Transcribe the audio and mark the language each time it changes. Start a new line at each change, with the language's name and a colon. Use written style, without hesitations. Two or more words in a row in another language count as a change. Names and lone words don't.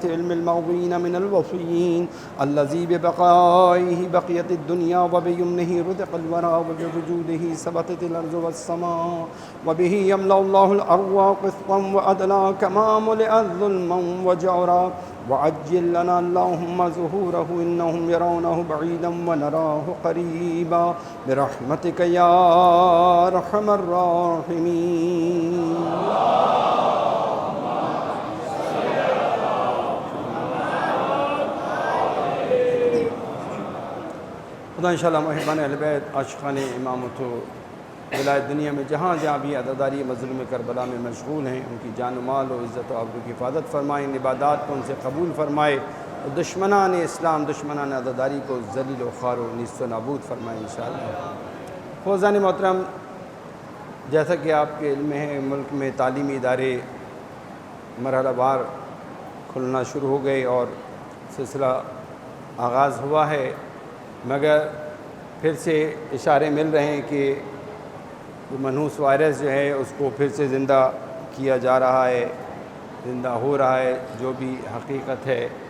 Arabic: علم المغوين من الوصيين الذي ببقائه بقيت الدنيا وبيمنه رزق الورى وبوجوده ثبتت الأرض والسماء وبه يملأ الله الأرض قسطا وعدلا كما ملئت ظلما وجورا وعجل لنا اللهم ظهوره إنهم يرونه بعيدا ونراه قريبا برحمتك يا أرحم الراحمين.
Urdu: خدا انشاءاللہ محبان اہل بیت عاشقان امامت و ولایت دنیا میں جہاں جہاں بھی عزاداری مظلوم کربلا میں مشغول ہیں ان کی جان و مال و عزت و آبرو کی حفاظت فرمائیں، ان عبادات کو ان سے قبول فرمائے اور دشمنان اسلام دشمنان عزاداری کو ذلیل و خوار و نیست و نابود فرمائیں انشاءاللہ۔ فوزان محترم، جیسا کہ آپ کے علم میں ہے ملک میں تعلیمی ادارے مرحلہ وار کھلنا شروع ہو گئے اور سلسلہ آغاز ہوا ہے، مگر پھر سے اشارے مل رہے ہیں کہ وہ منحوس وائرس جو ہے اس کو پھر سے زندہ کیا جا رہا ہے، زندہ ہو رہا ہے، جو بھی حقیقت ہے۔